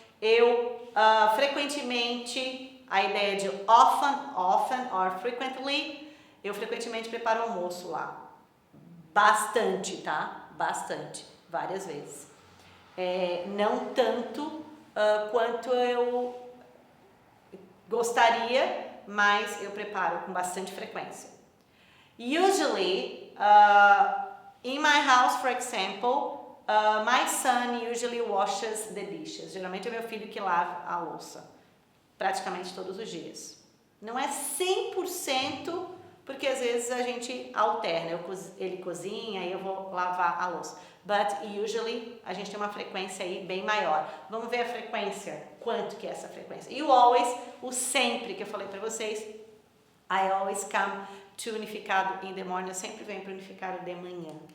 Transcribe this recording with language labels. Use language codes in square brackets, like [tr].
[pt] Eu frequentemente, a ideia de [en] often or frequently, [pt] eu frequentemente preparo almoço lá. Bastante, tá? Bastante, várias vezes. Não tanto quanto eu gostaria, mas eu preparo com bastante frequência. [en] Usually, in my house, for example, my son usually washes the dishes. [pt] Geralmente é meu filho que lava a louça, praticamente todos os dias. Não é 100%, porque às vezes a gente alterna, ele cozinha e eu vou lavar a louça. [en] But usually [pt] a gente tem uma frequência aí bem maior. Vamos ver a frequência, quanto que é essa frequência. E o always, o sempre que eu falei para vocês, [en] I always come to unificado in the morning, [pt] eu sempre venho para unificado de manhã.